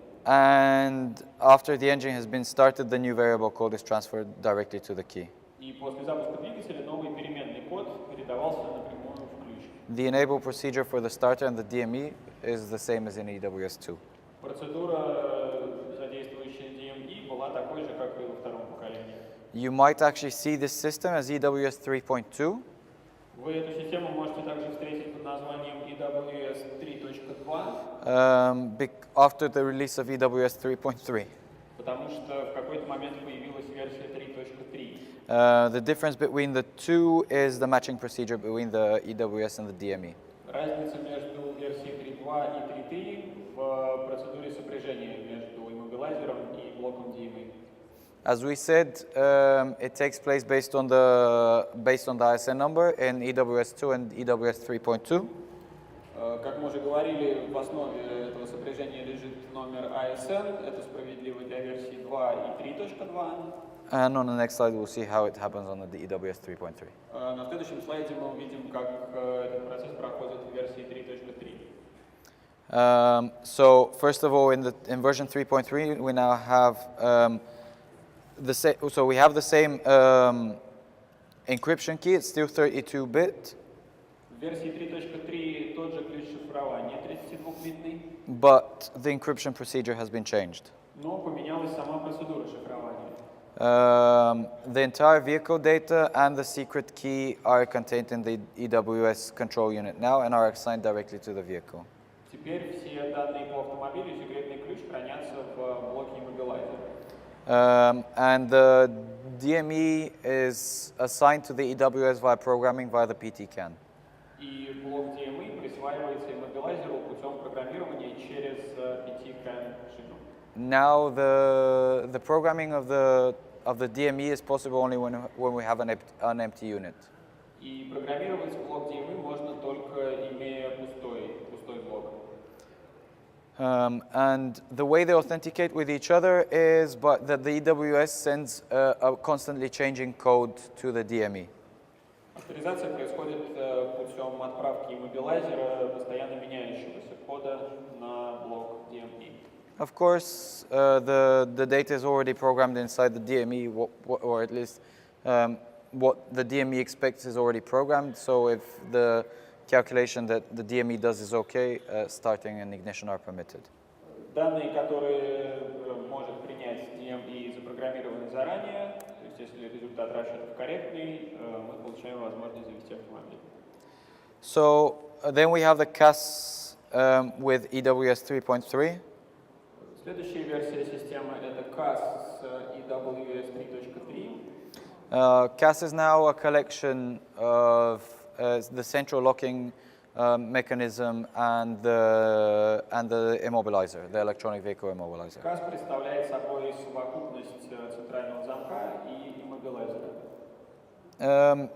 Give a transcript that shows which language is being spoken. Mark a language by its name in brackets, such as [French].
[English] And after the engine has been started, the new variable code is transferred directly to the key. [Russian] И после запуска двигателя новый переменный код передавался напрямую в ключ. [English] The enable procedure for the starter and the DME is the same as in EWS2. [Russian] Процедура, задействующая DME, была такой же, как и во втором поколении. [English] You might actually see this system as EWS 3.2. [Russian] Вы эту систему можете также встретить под названием EWS 3.2, [English] After the release of EWS 3.3. [Russian] потому что в какой-то момент появилась версия 3.3. [English] The difference between the two is the matching procedure between the EWS and the DME. [Russian] Разница между версией 3.2 и 3.3 в процедуре сопряжения между иммобилайзером и блоком DME. [English] As we said, it takes place based on the ISN number in EWS2 and EWS 3.2. [Russian] Как мы уже говорили, в основе этого сопряжения лежит номер ISN. Это справедливо для версии 2 и 3.2. [English] And on the next slide, we'll see how it happens on the EWS 3.3. [Russian] На следующем слайде мы увидим, как этот процесс проходит в версии 3.3. [English] So first of all, in version 3.3, we now have the same encryption key. It's still 32-bit. [Russian] В версии 3.3 тот же ключ шифрования 32-битный, [English] But the encryption procedure has been changed. [Russian] но поменялась сама процедура шифрования. [English] The entire vehicle data and the secret key are contained in the EWS control unit now and are assigned directly to the vehicle. [Russian] Теперь все данные по автомобилю и секретный ключ хранятся в блоке иммобилайзера. [English] And the DME is assigned to the EWS via programming via the PTCAN. [Russian] И блок DME присваивается иммобилайзеру путем программирования через PTCAN шину. [English] Now the programming of the DME is possible only when we have an empty unit. [Russian] И программировать блок DME можно только имея пустой блок. [English] And the way they authenticate with each other is that the EWS sends a constantly changing code to the DME. [Russian] Авторизация происходит путем отправки иммобилайзера постоянно меняющегося кода на блок DME. [English] Of course, the data is already programmed inside the DME, or at least what the DME expects is already programmed. So if the calculation that the DME does is okay, starting and ignition are permitted. [Russian] Данные, которые может принять DME, запрограммированы заранее. То есть, если результат расчетов корректный, мы получаем возможность завести автомобиль. [English] So then we have the CAS with EWS 3.3. [Russian] Следующая версия системы это CAS с EWS 3.3. [English] CAS is now a collection of the central locking mechanism and the immobilizer, the electronic vehicle immobilizer. [Russian] CAS представляет собой совокупность центрального замка и иммобилайзера.